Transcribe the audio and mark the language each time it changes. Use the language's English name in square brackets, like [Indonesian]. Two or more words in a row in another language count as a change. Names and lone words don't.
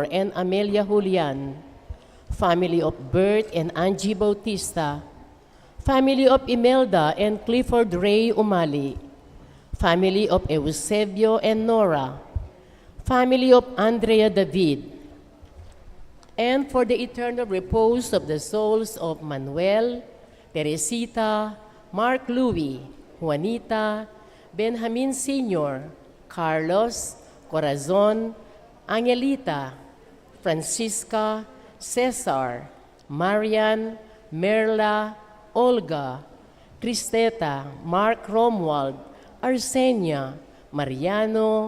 [English] and Amelia Julian, family of Bert and Angie Bautista, family of Imelda and Clifford Ray Umali, family of Eusebio and Nora, family of Andrea David, and for the eternal repose of the souls of Manuel, Teresita, Mark Louie, Juanita, Benjamin Sr., Carlos, Corazon, Angelita, Francisca, Cesar, Marian, Merla, Olga, Cristeta, Mark Romuald, Arsenia, Mariano,